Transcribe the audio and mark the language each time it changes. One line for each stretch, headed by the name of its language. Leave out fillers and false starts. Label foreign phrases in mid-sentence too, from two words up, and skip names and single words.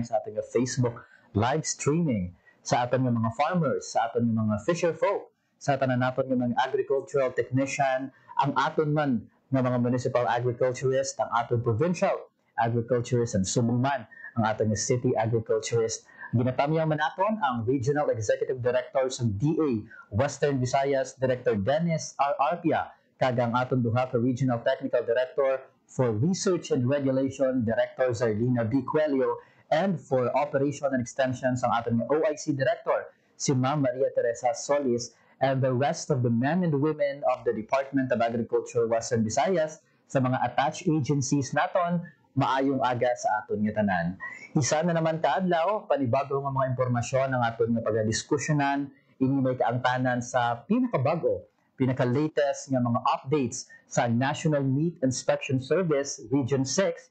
Hiligaynon: sa aton ng Facebook
English: live streaming,
Hiligaynon: sa aton ng mga farmers, sa aton ng mga
English: fisher folk,
Hiligaynon: sa tanan naton ng mga
English: agricultural technician,
Hiligaynon: ang aton man ng mga
English: municipal agriculturist,
Hiligaynon: ang atong
English: provincial agriculturist,
Hiligaynon: and subong man ang atong
English: city agriculturist.
Hiligaynon: Ginatamyaw man naton ang
English: Regional Executive Director
Hiligaynon: sa DA Western Visayas, Director Dennis R. Arpia, kag ang atong duha ka
English: Regional Technical Director for Research and Regulation,
Hiligaynon: Director Zarlina B. Cuello,
English: and for Operation and Extensions
Hiligaynon: ang atong OIC Director, si Ma'am Maria Teresa Solis,
English: and the rest of the men and women of the Department of Agriculture Western Visayas
Hiligaynon: sa mga
English: attached agencies naton.
Hiligaynon: Maayong aga sa aton nga tanan. Isa na naman kaadlaw, panibago nga mga impormasyon ang aton nga pagdiskusyonan, ini may kaangtanan sa pinakabago, pinaka-latest nga mga updates sa National Meat Inspection Service Region 6.